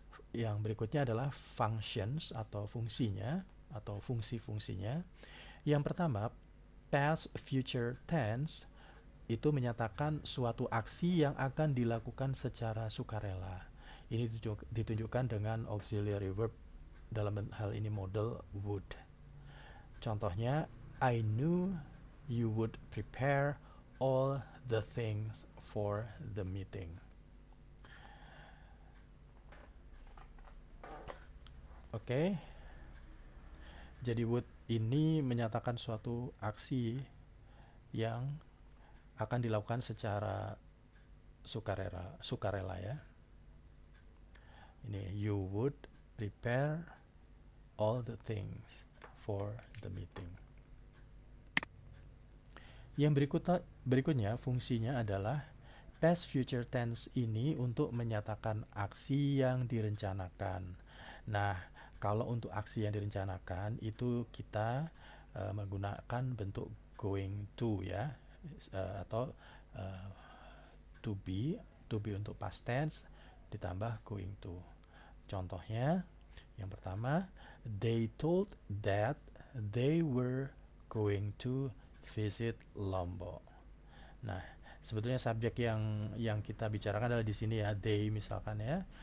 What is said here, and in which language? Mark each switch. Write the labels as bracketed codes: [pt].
[id] Yang berikutnya adalah functions atau fungsinya atau fungsi-fungsinya. Yang pertama, past future tense itu menyatakan suatu aksi yang akan dilakukan secara sukarela. Ini ditunjukkan dengan auxiliary verb, dalam hal ini model would. Contohnya, [en] I knew you would prepare all the things for the meeting. Oke. [id] Jadi would ini menyatakan suatu aksi yang akan dilakukan secara sukarela ya. Ini [en] you would prepare all the things for the meeting. [id] Yang berikutnya fungsinya adalah past future tense ini untuk menyatakan aksi yang direncanakan. Nah, kalau untuk aksi yang direncanakan itu kita menggunakan bentuk going to ya, atau to be untuk past tense ditambah going to. Contohnya, yang pertama, [en] they told that they were going to visit Lombok. [id] Nah, sebetulnya subjek yang kita bicarakan adalah di sini ya, they misalkan ya.